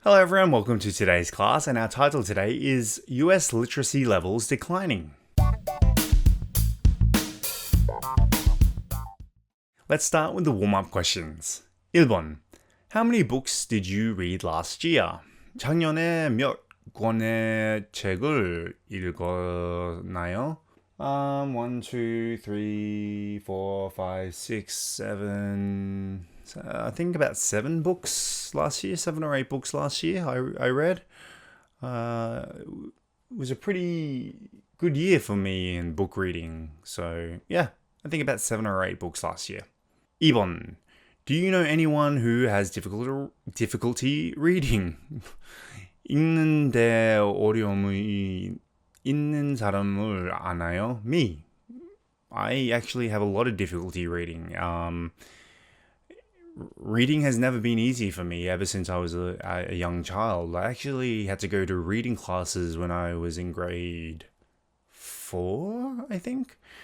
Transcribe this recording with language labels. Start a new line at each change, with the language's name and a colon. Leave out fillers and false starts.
English: Hello everyone, welcome to today's class, and our title today is US Literacy Levels Declining. Let's start with the warm-up questions.
Korean: 1번.
English: How many books did you read last year?
Korean: 작년에 몇 권의 책을 읽었나요?
English: 1, 2, 3, 4, 5, 6, 7... I think about 7 books last year, 7 or 8 books last year I read. It was a pretty good year for me in book reading. So yeah, I think about 7 or 8 books last year.
Korean: 2번.
English: Do you know anyone who has difficulty reading?
Korean: 읽는데 어려움이 있는 사람을 아나요?
English: Me. I actually have a lot of difficulty reading. Reading has never been easy for me ever since I was a young child. I actually had to go to reading classes when I was in grade 4, I think.